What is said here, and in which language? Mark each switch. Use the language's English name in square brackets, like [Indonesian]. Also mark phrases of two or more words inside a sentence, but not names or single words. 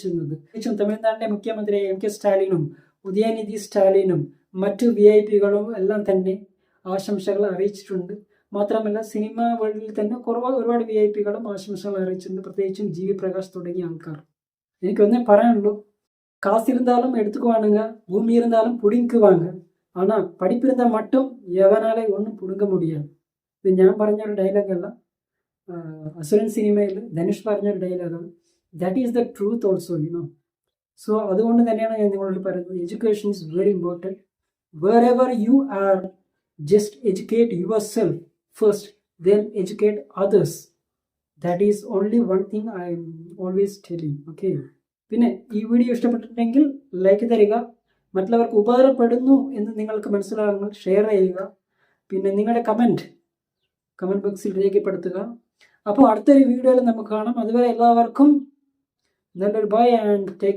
[Malayalam] തമിഴ്നാടിന്റെ മുഖ്യമന്ത്രി MK സ്റ്റാലിനും ഉദയനിധി സ്റ്റാലിനും മറ്റു VIP-കളും എല്ലാം തന്നെ ആശംസകൾ അറിയിച്ചിട്ടുണ്ട്. മാത്രമല്ല സിനിമ വേൾഡിൽ തന്നെ ഒരുപാട് VIP-കളും ആശംസകൾ അറിയിച്ചിട്ടുണ്ട്, പ്രത്യേകിച്ചും GV പ്രകാശ് തുടങ്ങിയ ആൾക്കാർ. എനിക്കൊന്നേ പറയാനുള്ളൂ, [Tamil] காசு இருந்தாலும் எடுத்துக்குவானுங்க, பூமி இருந்தாலும் பிடுங்கிக்குவாங்க. ஆனால் படிப்பு இருந்தால் மட்டும் எவனாலே ஒன்றும் பிடுங்க முடியாது. [Malayalam] ഇത് ഞാൻ പറഞ്ഞൊരു ഡയലോഗല്ല, അസുരൻ സിനിമയിൽ ധനുഷ് പറഞ്ഞൊരു ഡയലോഗാണ്. [English] That is the truth also, you know. [Malayalam] സോ അതുകൊണ്ട് തന്നെയാണ് ഞാൻ നിങ്ങളോട് പറയുന്നത്, [English] education is very important. Where ever you are, just educate yourself first, then educate others. That is only one thing I am always telling. [Malayalam] ഓക്കെ. പിന്നെ ഈ വീഡിയോ ഇഷ്ടപ്പെട്ടിട്ടുണ്ടെങ്കിൽ ലൈക്ക് തരിക, മറ്റുള്ളവർക്ക് ഉപകാരപ്പെടുന്നു എന്ന് നിങ്ങൾക്ക് മനസ്സിലാകുമ്പോൾ ഷെയർ ചെയ്യുക. പിന്നെ നിങ്ങളുടെ കമൻറ്റ് ബോക്സിൽ രേഖപ്പെടുത്തുക. അപ്പോൾ അടുത്തൊരു വീഡിയോയിൽ നമുക്ക് കാണാം. അതുവരെ എല്ലാവർക്കും നല്ലൊരു [English] bye and take care.